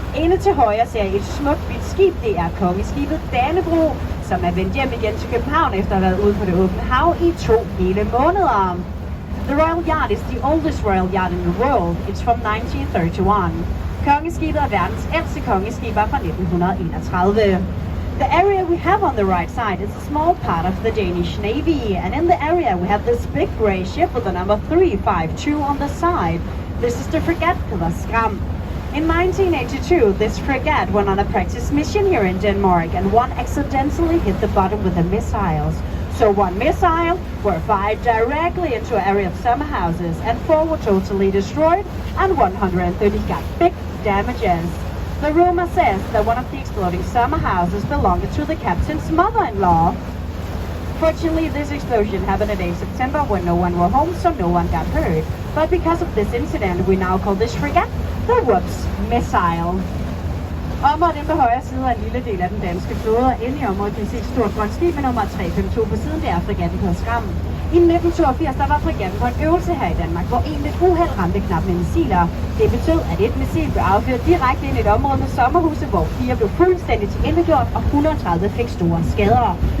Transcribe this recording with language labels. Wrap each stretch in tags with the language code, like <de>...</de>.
<da>Inde til højre ser I et smukt hvidt skib. Det er kongeskibet Dannebro, som er vendt hjem igen til København efter at have været ude på det åbne hav i 2 hele måneder.</da> <en>The Royal Yacht is the oldest royal yacht in the world. It's from 1931. Kongeskibet er verdens ældste kongeskib fra 1931. The area we have on the right side is a small part of the Danish Navy, and in the area we have this big grey ship with the number 352 on the side. This is the frigate Peder Skram. In 1982, this frigate went on a practice mission here in Denmark, and one accidentally hit the bottom with the missiles. So 1 missile were fired directly into an area of summer houses, and 4 were totally destroyed, and 130 got big damages. The rumor says that one of the exploding summer houses belonged to the captain's mother-in-law. Fortunately, this explosion happened in September when no one were home, so no one got hurt. But because of this incident, we now call this frigate the Whoops Missile.</en> <da>Området inde på højre side er en lille del af den danske flåde, og inde i området kan I se et stort grønt skib med nummer 352 på siden, det er frigatten Peder Skram. I 1982 der var frigatten på en øvelse her i Danmark, hvor en lidt uheld ramte knap med missiler. Det betød, at et missil blev affyret direkte ind i et område med sommerhuse, hvor 4 blev fuldstændig tilintetgjort, og 130 fik store skader.</da>